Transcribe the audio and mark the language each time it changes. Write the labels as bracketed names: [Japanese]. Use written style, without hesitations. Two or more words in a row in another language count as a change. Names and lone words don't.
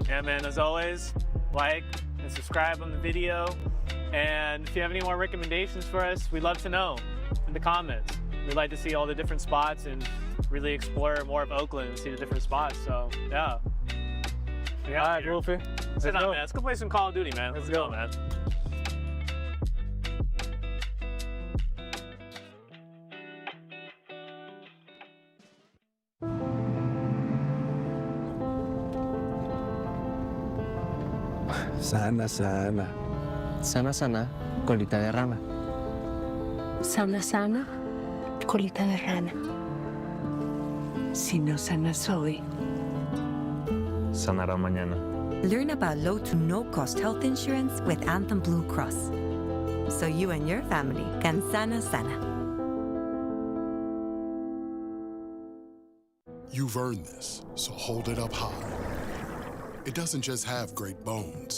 [English] Yeah, man, as always, like, and subscribe on the video. And if you have any more recommendations for us, we'd love to know in the comments. We'd like to see all the different spots and really explore more of Oakland and see the different spots. So, yeah. All right, Wolfie. Sit down, man. Let's go play some Call of Duty, man. Let's go, man. [Spanish] Sana, sana. Sana, sana, colita de rana. Sana sana, colita de rana. Si no sanas hoy, sanará mañana. [English] Learn about low to no-cost health insurance with Anthem Blue Cross, so you and your family can [Spanish] sana sana. [English] You've earned this, so hold it up high. It doesn't just have great bones.